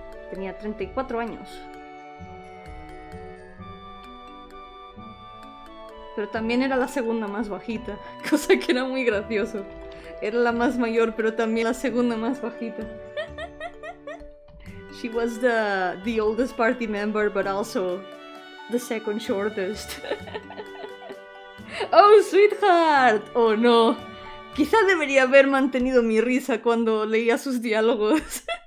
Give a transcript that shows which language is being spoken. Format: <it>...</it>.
<es>Tenía 34 años. Pero también era la segunda más bajita, cosa que era muy gracioso. Era la más mayor, pero también la segunda más bajita.</es> <en>She was the oldest party member, but also the second shortest. Oh, sweetheart! Oh, no.</en> <es>Quizá debería haber mantenido mi risa cuando leía sus diálogos.</es>